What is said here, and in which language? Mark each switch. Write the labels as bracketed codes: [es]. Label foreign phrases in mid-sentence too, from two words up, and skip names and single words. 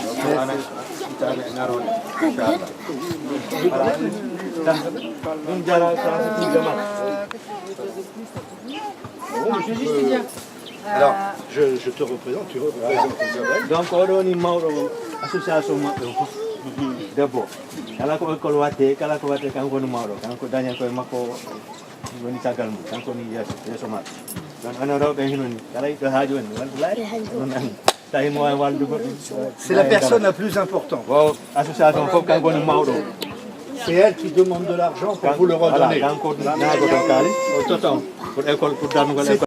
[fr] Alors, je te représente, tu représentes. Donc, on est mort association d'abord. [ff] Kala ko école watte kala ko watte kanko no mawɗo kanko daña koye makko woni caggal mum kanko ni yeeso maɓɓe donc onon rewɓe hinoni kala yiɗɗo haaju en walde laari non anni tawi mo wawi waldugo [fr] c'est la personne la plus importante. Bon, [ff] association fof kanko woni mawɗo. [fr] C'est elle qui demande de l'argent pour vous le redonner. [ff] Kanko nagoto kalis o toton [fr] pour école [ff] pour darnugol école.